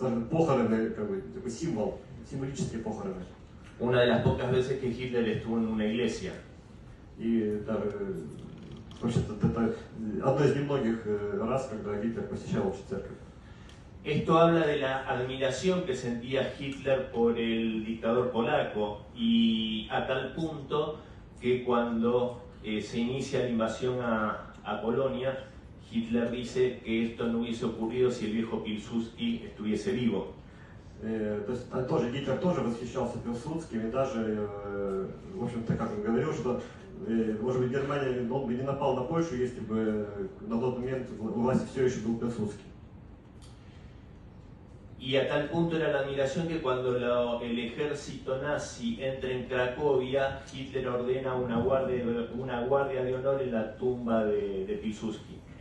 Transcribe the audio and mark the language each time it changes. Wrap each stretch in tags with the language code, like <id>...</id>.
<ru>Похороны, такой символ, символические похороны.</ru> <es>Una de las pocas veces que Hitler estuvo en una iglesia.</es> <ru>И вообще-то это одно из немногих раз, когда Гитлер посещал вообще церковь.</ru> <es>Esto habla de la admiración que sentía Hitler por el dictador polaco y a tal punto que cuando se inicia la invasión a Polonia, Hitler dice que esto no hubiese ocurrido si el viejo Pilsudski estuviese vivo.</es> <ru>То есть тоже Гитлер тоже восхищался Пилсудским и даже, в общем-то, как он говорил, что, может быть, Германия, он бы не напал на Польшу, если бы на тот момент у власти все еще был Пилсудский.</ru> <es>Y a tal punto era la admiración que cuando el ejército nazi entra en Cracovia, Hitler ordena una guardia de honor en la tumba de Pilsudski.</es>